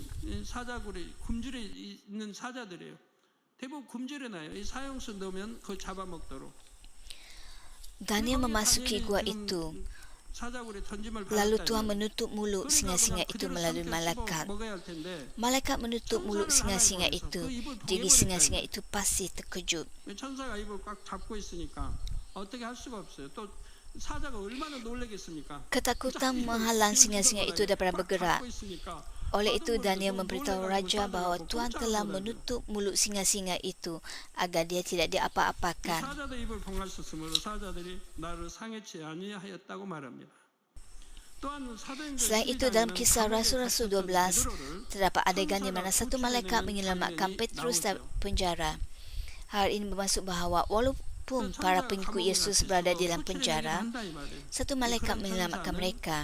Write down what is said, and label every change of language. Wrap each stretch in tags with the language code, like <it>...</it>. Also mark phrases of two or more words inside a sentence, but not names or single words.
<ms>Daniel memasuki gua itu. Lalu Tuhan menutup mulut singa-singa itu melalui malaikat. Malaikat menutup mulut singa-singa itu. Jadi singa-singa itu pasti terkejut.</ms> <ko>사자가 얼마나 놀라겠습니까?</ko> <ms>Ketakutan menghalang singa-singa itu daripada bergerak. Oleh itu Daniel memberitahu raja bahawa Tuhan telah menutup mulut singa-singa itu agar dia tidak diapa-apakan.</ms> <ko>사자도 입을 봉하셨으므로 사자들이 나를 상해치 아니하였다고 말합니다.</ko> <ms>Selain itu dalam kisah Rasul-Rasul 12 terdapat adegan di mana satu malaikat menyelamatkan Petrus dari penjara. Hal ini bermaksud bahawa walaupun para pengikut Yesus berada di dalam penjara, satu malaikat menyelamatkan mereka.</ms>